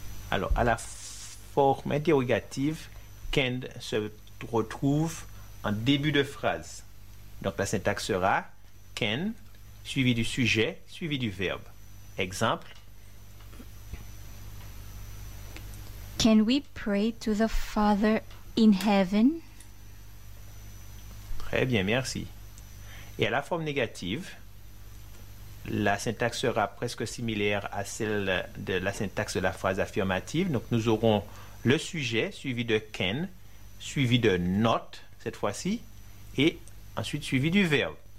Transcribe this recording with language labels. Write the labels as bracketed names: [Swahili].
[French] Alors, à la forme interrogative, can se retrouve en début de phrase. Donc la syntaxe sera can suivi du sujet, suivi du verbe. Exemple. [English] Can we pray to the Father in heaven? [French] Très bien, merci. Et à la forme négative, la syntaxe sera presque similaire à celle de la syntaxe de la phrase affirmative. Donc nous aurons le sujet suivi de can, suivi de not cette fois-ci, et ensuite suivi du verbe.